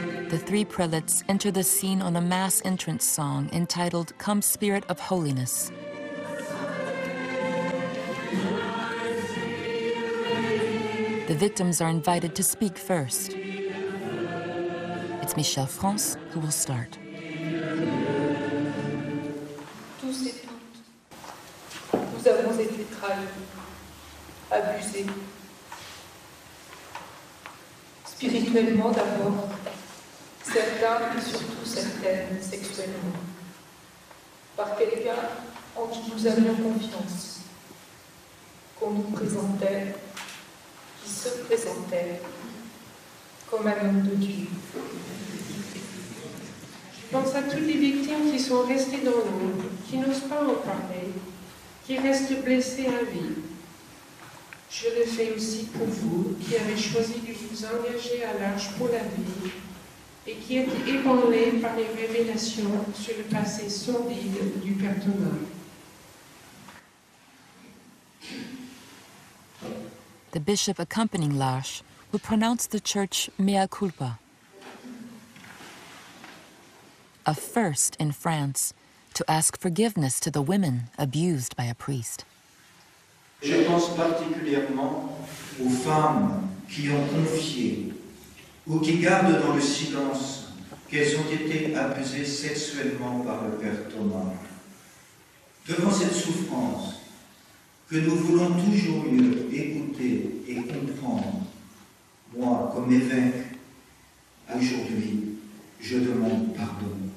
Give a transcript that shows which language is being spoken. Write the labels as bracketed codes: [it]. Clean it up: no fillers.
[en] The 3 prelates enter the scene on a mass entrance song entitled Come Spirit of Holiness. The victims are invited to speak first. It's Michel France who will start. [fr] Tous et toutes, nous avons été trahis, abusés. Spirituellement d'abord, certains et surtout certaines sexuellement, par quelqu'un en qui nous avions confiance, qu'on nous présentait, qui se présentait comme un homme de Dieu. Je pense à toutes les victimes qui sont restées dans l'ombre, qui n'osent pas en parler, qui restent blessées à vie. Je le fais aussi pour vous, qui avez choisi de vous engager à l'Arche pour la vie et qui êtes ébranlés par les révélations sur le passé sordide du Père Thomas. [en] The bishop accompanying l'Arche will pronounce the church mea culpa, a first in France to ask forgiveness to the women abused by a priest. [fr] Je pense particulièrement aux femmes qui ont confié ou qui gardent dans le silence qu'elles ont été abusées sexuellement par le Père Thomas. Devant cette souffrance que nous voulons toujours mieux écouter et comprendre, moi, comme évêque, aujourd'hui, je demande pardon.